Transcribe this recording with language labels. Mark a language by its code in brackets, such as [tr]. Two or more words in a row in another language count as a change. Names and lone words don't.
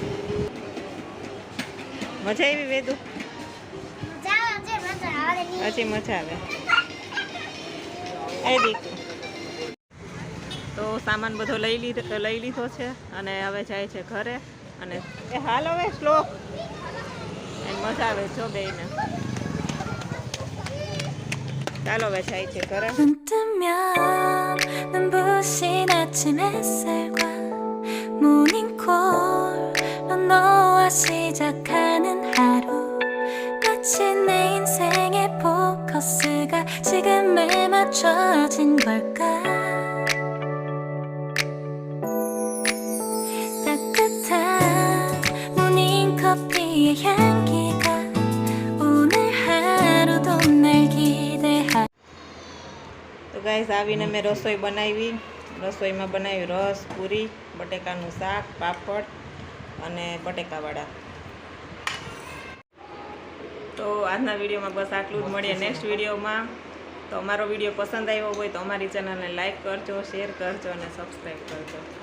[gu] મજા આવી વેદુ હજી મજા આવે એ દીકું તો સામાન બધો લઈ લીધો છે અને હવે જાય છે ઘરે અને એ હાલ હવે શ્લોક મજા આવે જો બેયને ચાલો હવે જાય છે ઘરે [ko] 눈 뜨면 눈부신 아침 햇살과 모닝콜로 너와 시작하는 하루 마치 내 인생의 포커스가 지금에 맞춰진 걸까 따뜻한 모닝커피의 향기가 오늘 하루도 날 기대하 [gu] તો ગાઈસ આવીને મેં રસોઈ બનાવી રસોઈમાં બનાવ્યું રસ પૂરી બટેકાનું શાક પાપડ અને બટેકાવાળા તો આજના વિડીયોમાં બસ આટલું જ મળીએ નેક્સ્ટ વિડીયોમાં તો અમારો વિડીયો પસંદ આવ્યો હોય તો અમારી ચેનલને લાઈક કરજો શેર કરજો અને સબસ્ક્રાઈબ કરજો